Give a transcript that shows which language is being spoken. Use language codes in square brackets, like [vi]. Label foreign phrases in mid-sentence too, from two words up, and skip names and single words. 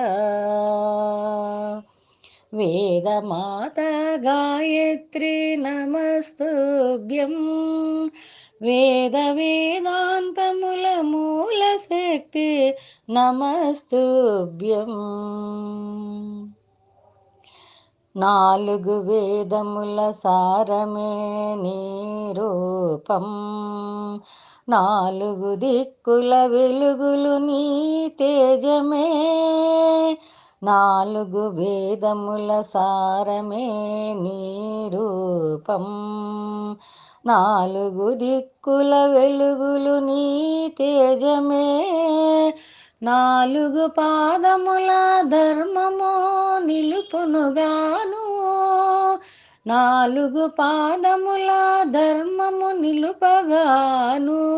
[sa] वेदमाता गायत्री नमस्तुभ्यं वेदान्तमूलशक्ति नमस्तुभ्यं [te] నాలుగు వేదముల సారమే నీ రూపం నాలుగు దిక్కుల వెలుగులు నీ తేజమే నాలుగు వేదముల సారమే నీ రూపం నాలుగు దిక్కుల వెలుగులు నీ తేజమే నాలుగు పాదముల ధర్మము నిలుపునుగాను నాలుగు పాదముల ధర్మము నిలుపగాను